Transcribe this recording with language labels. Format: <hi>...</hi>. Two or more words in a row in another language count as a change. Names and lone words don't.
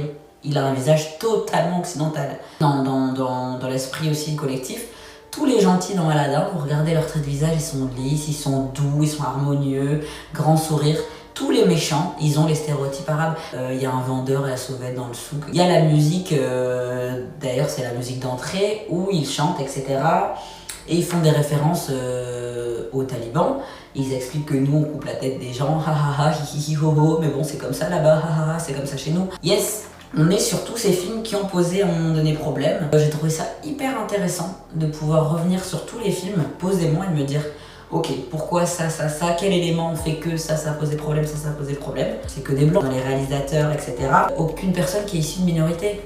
<fr>Il a un visage totalement occidental. Dans l'esprit aussi collectif, tous les gentils dans Aladdin, vous regardez leurs traits de visage, ils sont lisses, ils sont doux, ils sont harmonieux, grand sourire. Tous les méchants, ils ont les stéréotypes arabes. Il y a un vendeur et la sauvette dans le souk. Il y a la musique, d'ailleurs c'est la musique d'entrée, où ils chantent, etc. Et ils font des références aux talibans. Ils expliquent que nous on coupe la tête des gens, ha ha ha, hi hi hi ho ho, mais bon c'est comme ça là-bas, ha ha ha, c'est comme ça chez nous. Yes, on est sur tous ces films qui ont posé à un moment donné problème. J'ai trouvé ça hyper intéressant de pouvoir revenir sur tous les films posément et de me dire ok, pourquoi ça, quel élément fait que ça posait problème, ça posait problème. C'est que des blancs, dans les réalisateurs, etc. Aucune personne qui est issue de minorité.</fr>